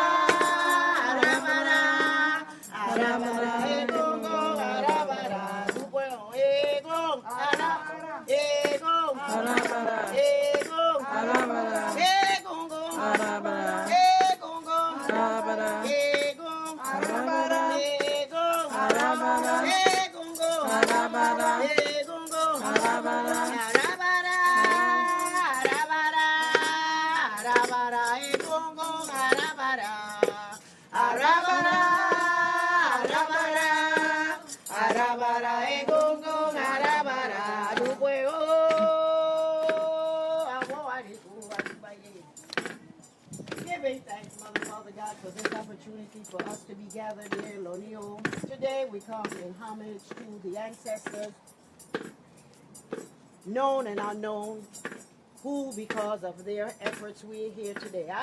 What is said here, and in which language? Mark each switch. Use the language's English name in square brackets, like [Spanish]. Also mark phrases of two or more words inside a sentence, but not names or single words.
[Yoruba] arabara, arabara, egungun, arabara, dupuelo, egun, arabara, egun, arabara, egun, arabara, egungun, arabara, egungun, arabara, egun, arabara, egun, arabara, egungun, arabara, egungun, arabara, arabara, arabara, arabara, egungun, arabara, arabara, arabara, arabara, egungun, arabara, dupuelo, [English] giving thanks, Mother, Father God, for this opportunity for us to be gathered here in Lonio. Today we come in homage to the ancestors, known and unknown, who, because of their efforts, we're here today.